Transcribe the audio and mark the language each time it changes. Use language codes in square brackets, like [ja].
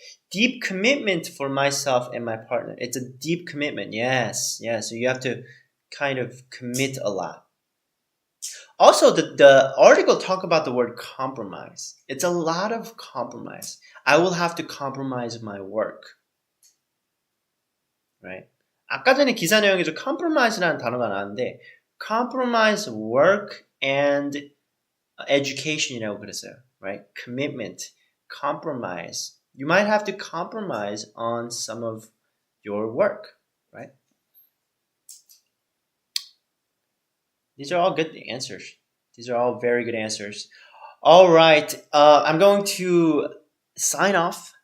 [en] Deep commitment for myself and my partner. It's a deep commitment. Yes. So you have to kind of commit a lot. Also, the article talk about the word compromise. It's a lot of compromise. I will have to compromise my work. Right? [ko] 아까 전에 기사 내용에서 compromise라는 단어가 나왔는데 [en] compromise work and [ko] education이라고 그랬어요, [en] right? Commitment, compromise. You might have to compromise on some of your work, right? These are all good answers. These are all very good answers. All right, I'm going to sign off.